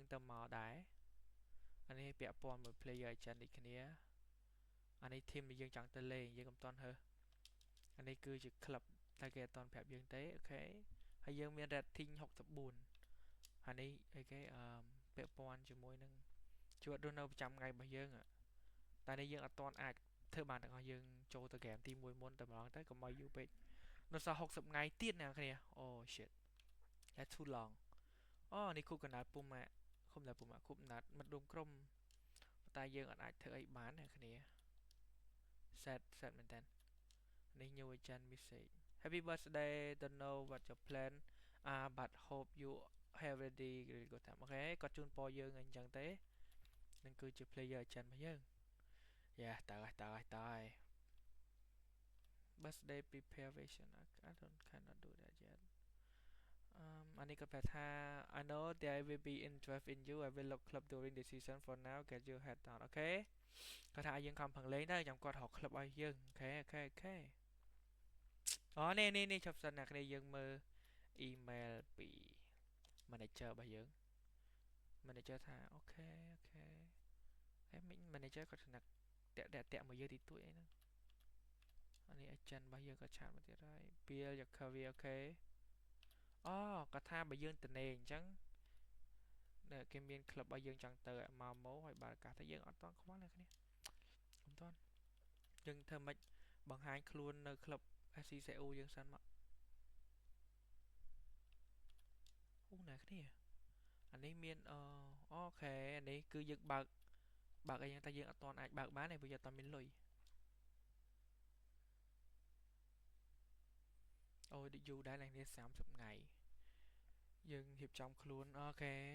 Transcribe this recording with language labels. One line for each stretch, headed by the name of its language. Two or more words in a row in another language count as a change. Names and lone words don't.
Khmer: ទៅមកដែរអានេះពាក់ព័ន្ធមួយ
English: player agent
Khmer: ដូចគ្នាអានេះ team ដែលយើងចង់ទៅលេងយើងមិនទាន់ហើអានេះគឺជា club តែគេអត់ទាន់ប្រាប់យើងទេអូខេហើយយើងមាន rating 64អានេះអីគេពាក់ព័ន្ធជាមួយនឹងជួតរស់នៅប្រចាំថ្ងៃរបស់យើងតែនេះយើងអត់ទាន់អាចធ្វើបានទាំងអស់យើង ចូលទៅហ្គេមទី1មុនតែម្ដងទៅកុំឲ្យយូរពេកនៅសល់60ថ្ងៃទៀតអ្នកគ្នាអូ shit
English: that's too long
Khmer: នេះគូកណ្ដាលពុំម៉ាក់គុំតែពុំម៉ាក់គូកណ្ដាលមិត្តរួមក្រុមតែយើងអត់អាចធ្វើអីបានអ្នកគ្នា set មែនតើនេះ
English: new agent message happy birthday don't know what your plan but hope you have ready good time
Khmer: អូខេគាត់ជូនពរយើងអញ្ចឹងទេនឹងគឺជា
English: player agent
Khmer: របស់យើងតើហើយ
English: birthday preparation I don't cannot do that yet
Khmer: អានេះគាត់ប្រាប់ថា
English: I know there will be interest in you I will look club during the season for now get your head down
Khmer: អូខេគាត់ថាឲ្យយើងខំប្រឹងលេងទៅខ្ញុំគាត់រក club ឲ្យយើងអូខេ នេះជប់សិនអ្នកគ្នាយើងមើល email ពី manager របស់យើង manager ថាអូខេហើយមិញ manager គាត់ស្នាក់តាក់មកយើងទីទួយអីហ្នឹងអានេះ agent របស់យើងក៏ឆាតមកទៀតហើយ
English: build your career
Khmer: អូខេគាត់ថាបើយើងត្នេអញ្ចឹងគេមាន club ឲ្យយើងចង់ទៅម៉ោហើយបើកាសទៅយើងអត់តន់ខ្វល់អ្នកគ្នាមិនតន់យើងធ្វើម៉េចបង្ហាញខ្លួននៅ club FC Seoul យើងសិនមក អ្នកគ្នាអានេះមានអូខេអានេះគឺយើងបើកអីយ៉ាងតែយើងអត់តន់អាចបើកបានទេព្រោះយើងអត់មានលុយដូចយូរដែរអ្នកគ្នា30ថ្ងៃយើងរៀបចំខ្លួនអូខេ